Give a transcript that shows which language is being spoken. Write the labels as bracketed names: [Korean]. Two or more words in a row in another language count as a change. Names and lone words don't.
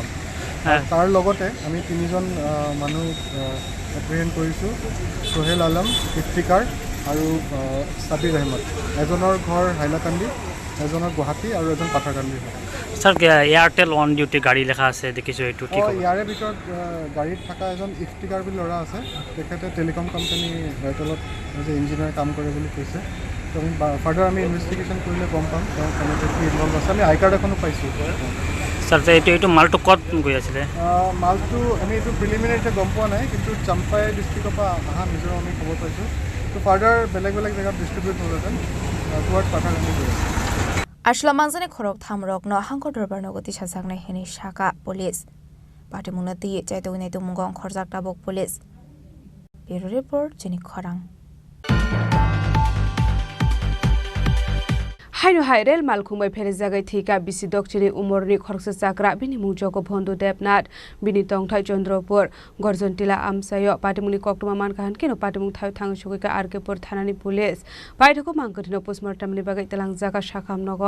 [Assamese] তাৰ লগতে আমি 3জন মানুহ এপ্ৰিহেণ্ড কৰিছোঁ, সোহেল আলম, ইফতিকাৰ আৰু সাবিৰ আহমদ। এজনৰ ঘৰ হাইলাকান্দি, এজনৰ গুৱাহাটী আৰু এজন পাথাৰকান্দিৰ হয়। স্যার এয়ারটেল [English] on duty [Assamese] গাড়ী লেখা আছে দেখিছোঁ, এইটো কি ক'ব? ইয়াৰে ভিতৰত গাড়ীত থকা এজন ইফতিকাৰ বুলি ল'ৰা আছে, তেখেতে টেলিকম কোম্পানী এয়াৰটেলত [English] as a engineer [Assamese] কাম কৰে বুলি কৈছে। তো আমি ফার্দার আমি ইনভেস্টিগেশন কৰিলে গম পাম তেওঁ কেনেকৈ কি ইনভলভ আছে আমি আই কাৰ্ড এখনো পাইছোঁ স্যার এইটো মালটো কত গৈ আছিলে মালটো আমি এইটো প্ৰিলিমিনাৰীতে গম পোৱা নাই কিন্তু চাম্পাই ডিষ্ট্ৰিক্টৰ পৰা অহা নিজৰ আমি খবৰ পাইছোঁ তো ফাৰ্দাৰ বেলেগ বেলেগ জেগাত ডিষ্ট্ৰিবিউট হ'লহেঁতেন টুৱাৰ্ড পাঠাগান্ধী গৈ আছে [Kok Borok] Ashla manzane khorok thamrok no hangko dorbar no goti sajakna heni shaka police pati munati chaito ne tu mungong khorjak tabok police bureau report Chini Khorang Haino hairel malkhumbai pheri jagai thika bisi dokchini umorni khoroksa chakra bini mungjogo bhondu debnat bini tongthai Chandropur gorjontila amsayo patimuni koktuma mankahan kino patimung thai thang sugika arkepur thanani police paithoko mangkotino postmortem ni bagai telang jaga shakham nogo